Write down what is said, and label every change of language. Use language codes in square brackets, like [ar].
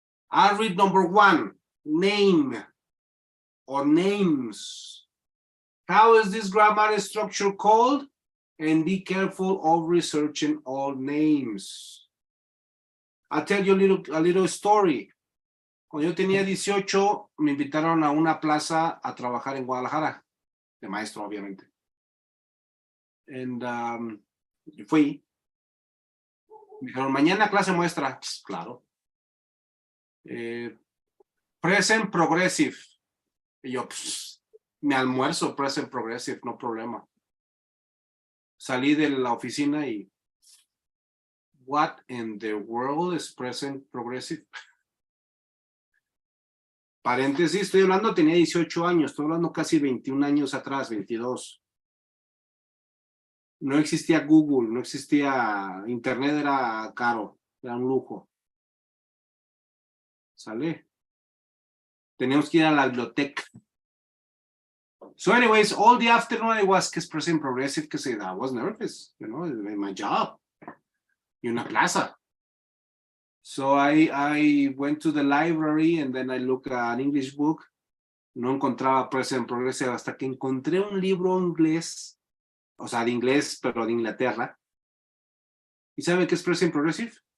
[en] I'll read number 1, name or names. How is this grammar structure called? And be careful of researching all names. I'll tell you a little story. [es] Cuando yo tenía 18, me invitaron a una plaza a trabajar en Guadalajara, de maestro, obviamente. And fui. Me dijeron, mañana clase muestra. Pues, claro. Present progressive. Y yo, pues, me almuerzo present progressive, no problema. Salí de la oficina y, [en] what in the world is present progressive? [es] Paréntesis, estoy hablando, tenía 18 años, estoy hablando casi 21 años atrás, 22. No existía Google, no existía Internet, era caro, era un lujo. ¿Sale? Teníamos que ir a la biblioteca. [en] So anyways, all the afternoon I was present progressive because I was nervous, you know, in my job, in [es] una plaza. [en] So I went to the library and then I looked at an English book. [es] No encontraba present progressive hasta que encontré un libro inglés, o sea, de inglés, pero de Inglaterra. ¿Y saben qué es present progressive?